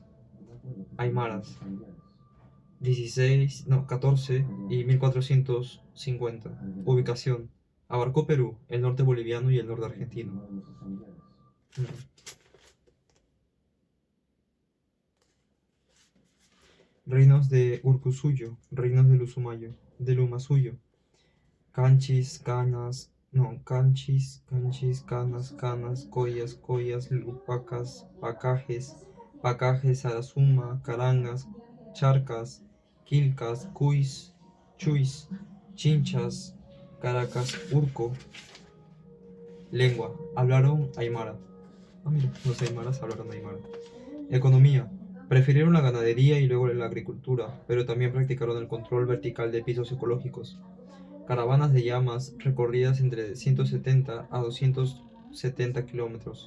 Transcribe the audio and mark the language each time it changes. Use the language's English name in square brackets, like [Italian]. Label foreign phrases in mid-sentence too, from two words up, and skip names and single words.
[Spanish] Aymaras. 14 y 1450. Ubicación. Abarcó Perú, el norte boliviano y el norte argentino. Reinos de Urcusuyo, reinos del Usumayo, del Umasuyo. Canchis, canas, collas, lupacas, pacajes, arazuma, carangas, charcas, quilcas, cuis, chuis, chinchas, caracas, urco. Lengua. Hablaron aymara. Mira, los aymaras hablaron aymara. Economía. Prefirieron la ganadería y luego la agricultura, pero también practicaron el control vertical de pisos ecológicos. Caravanas de llamas recorridas entre 170 a 270 kilómetros.